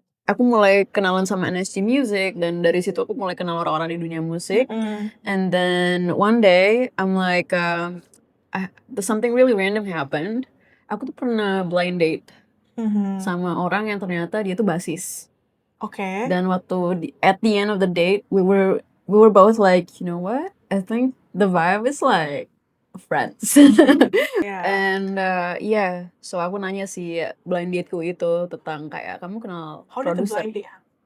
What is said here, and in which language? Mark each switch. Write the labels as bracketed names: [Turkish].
[Indonesian] Aku mulai kenalan sama NSG Music dan dari situ aku mulai kenal orang-orang di dunia musik. [English] And then one day I'm like something really random happened. [Indonesian] Aku tuh pernah blind date sama orang yang ternyata dia tuh basis. [English] Okay. [Indonesian] Dan waktu [English] at the end of the date we were both like, you know what? I think the vibe is like friends. Yeah. And so [Indonesian] aku nanya si blind dateku itu tentang kayak kamu kenal [English] How did the [Indonesian] produser? [English] blind date happen?